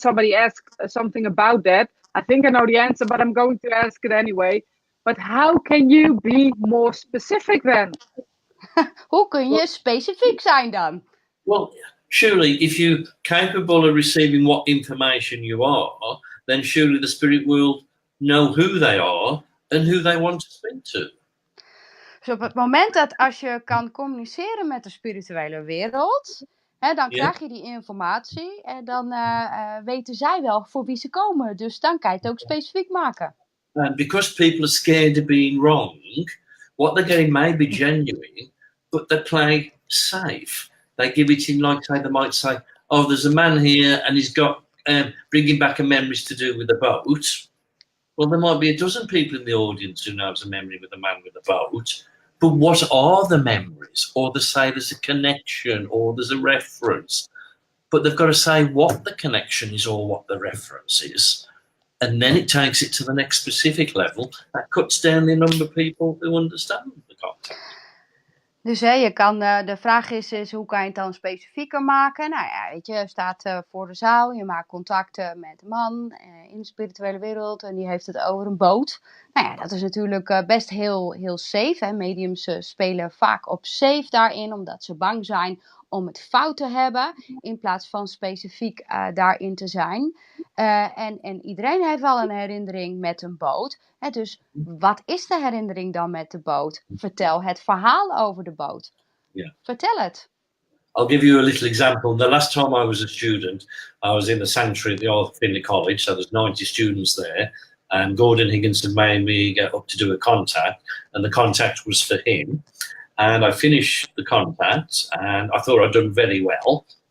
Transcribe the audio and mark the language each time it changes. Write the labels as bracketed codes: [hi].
[en] Somebody asked something about that. I think I know the answer, but I'm going to ask it anyway. But how can you be more specific then? [nl] Hoe kun je specifiek zijn dan? [en] Well, surely if you're capable of receiving what information you are, then surely the spirit will know who they are and who they want to speak to. [nl] Dus op het moment dat als je kan communiceren met de spirituele wereld, dan krijg je die informatie en dan weten zij wel voor wie ze komen. Dus dan kan je het ook specifiek maken. [en] And because people are scared of being wrong, what they're getting may be genuine, but they play safe. They give it in like, say, they might say, oh, there's a man here and he's got bringing back a memories to do with the boat. Well, there might be a dozen people in the audience who knows a memory with the man with the boat. But what are the memories? Or they say there's a connection or there's a reference. But they've got to say what the connection is or what the reference is. and then it takes it to the next specific level. That cuts down the number of people who understand the concept. [nl] Dus je kan, de vraag is hoe kan je het dan specifieker maken? Nou ja, weet je, je staat voor de zaal, je maakt contacten met een man in de spirituele wereld en die heeft het over een boot. Nou ja, dat is natuurlijk best heel safe. Hè? Mediums spelen vaak op safe daarin, omdat ze bang zijn om het fout te hebben, in plaats van specifiek daarin te zijn. En iedereen heeft wel een herinnering met een boot. Hè? Dus wat is de herinnering dan met de boot? Vertel het verhaal over de boot. [en] Yeah. [nl] Vertel het. [en] I'll give you a little example. The last time I was a student, I was in the sanctuary at the Arthur Findlay College, so there's 90 students there, and Gordon Higginson made me get up to do a contact, and the contact was for him. And I finished the contact, and I thought I'd done very well.